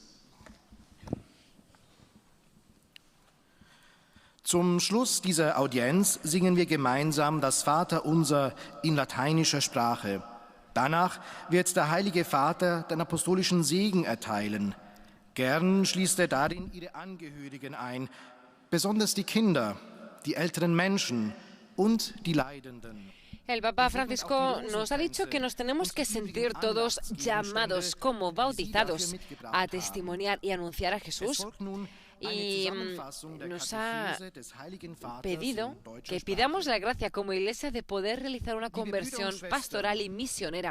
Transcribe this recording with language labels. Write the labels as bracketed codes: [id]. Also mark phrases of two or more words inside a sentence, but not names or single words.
[de] Zum Schluss dieser Audienz singen wir gemeinsam das Vaterunser in lateinischer Sprache. Danach wird der Heilige Vater den apostolischen Segen erteilen. Gern schließt er darin ihre Angehörigen ein, besonders die Kinder, die älteren Menschen und die Leidenden. [es] El Papa Francisco nos ha dicho que nos tenemos que sentir todos llamados como bautizados a testimoniar y anunciar a Jesús. Y nos ha pedido que pidamos la gracia como Iglesia de poder realizar una conversión pastoral y misionera.